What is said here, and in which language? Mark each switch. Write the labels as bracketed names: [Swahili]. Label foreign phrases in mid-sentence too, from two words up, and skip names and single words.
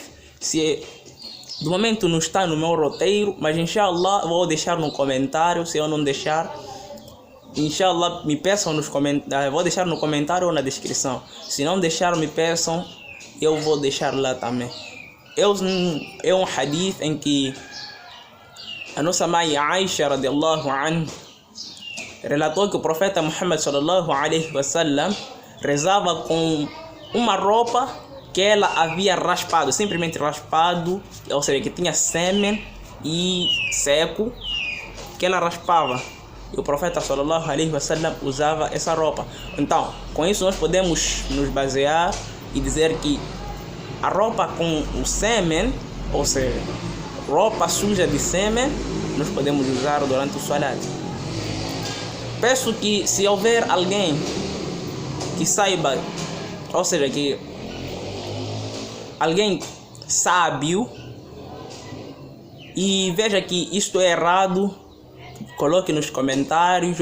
[Portuguese] Do momento não está no meu roteiro, mas inshallah vou deixar no comentário. Se eu não deixar, inshallah me peçam nos comentários. Vou deixar no comentário ou na descrição. Se não deixar, me peçam, eu vou deixar lá também. É um hadith em que a nossa mãe Aisha [Arabic] رضي الله عنها [Portuguese] relatou que o profeta Muhammad [Arabic] صلى الله عليه وسلم [Portuguese] rezava com uma roupa que ela havia raspado, simplesmente raspado, ou seja, que tinha sêmen e seco, que ela raspava. E o profeta [Arabic] صلى الله عليه وسلم [Portuguese] usava essa roupa. Então, com isso nós podemos nos basear e dizer que a roupa com o sêmen, ou seja, roupa suja de sêmen, nós podemos usar durante o salat. Peço que, se houver alguém que saiba, ou seja, que alguém sábio e veja que isto é errado, coloque nos comentários.